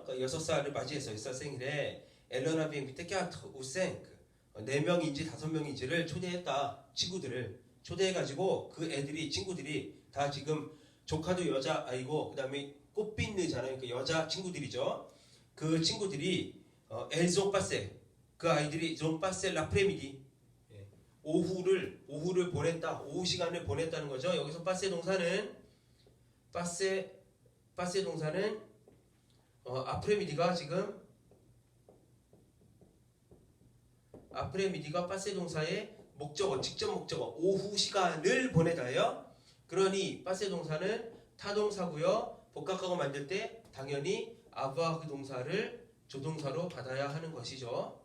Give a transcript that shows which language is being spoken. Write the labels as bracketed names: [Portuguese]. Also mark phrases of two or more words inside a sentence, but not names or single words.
[Korean] 6살을 맞이해서 6살 생일에 앨런 [French] avait invité [Korean] 4 ou 5 4명인지 5명인지를 초대했다. 친구들을 초대해가지고 그 친구들이 다 지금 조카도 여자아이고 그 다음에 꽃빛느잖아요. 그 여자 친구들이죠. 그 친구들이 [French] elles ont passé, [Korean] 그 아이들이 [French] ont passé l'après-midi, [Korean] 오후를 보냈다. 오후 시간을 보냈다는 거죠. 여기서 passé 동사는 après-midi가 지금 앞프레미디가 빠세 동사의 목적어, 직접 목적어, 오후 시간을 보내다예요. 그러니 빠세 동사는 타동사고요. 복각하고 만들 때 당연히 avoir 그 동사를 조동사로 받아야 하는 것이죠.